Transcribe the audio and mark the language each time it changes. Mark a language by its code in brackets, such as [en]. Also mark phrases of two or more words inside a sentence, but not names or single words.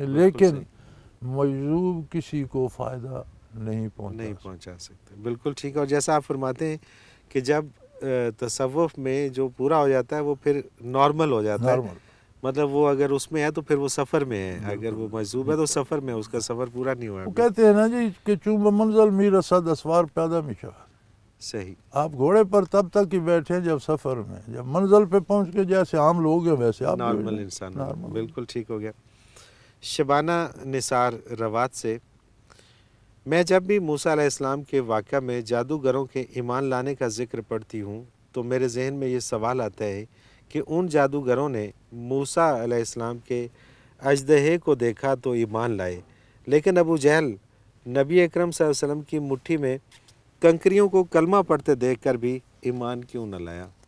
[ur] لیکن مجذوب کسی کو فائدہ نہیں پہنچا سکتے. بالکل ٹھیک ہے. اور جیسا آپ فرماتے ہیں کہ جب تصوف میں جو پورا ہو جاتا ہے وہ پھر نارمل ہو جاتا ہے. مطلب وہ اگر اس میں ہے تو پھر وہ سفر میں ہے، اگر وہ مجذوب ہے تو سفر میں، اس کا سفر پورا نہیں ہوا. وہ کہتے ہیں نا جی کہ [fa] چون منزل می رسد اسوار پیدا می شود. [ur] صحیح. آپ گھوڑے پر تب تک ہی بیٹھے جب سفر میں، جب منزل پہ پہنچ کے جیسے عام لوگ ہیں ویسے آپ نارمل انسان. بالکل ٹھیک ہو گیا. شبانہ نثار روات سے میں جب بھی موسیٰ علیہ السلام کے واقعہ میں جادوگروں کے ایمان لانے کا ذکر پڑھتی ہوں تو میرے ذہن میں یہ سوال آتا ہے کہ ان جادوگروں نے موسیٰ علیہ السلام کے اژدہے کو دیکھا تو ایمان لائے، لیکن ابو جہل نبی اکرم صلی اللہ علیہ وسلم کی مٹھی میں کنکریوں کو کلمہ پڑھتے دیکھ کر بھی ایمان کیوں نہ لایا؟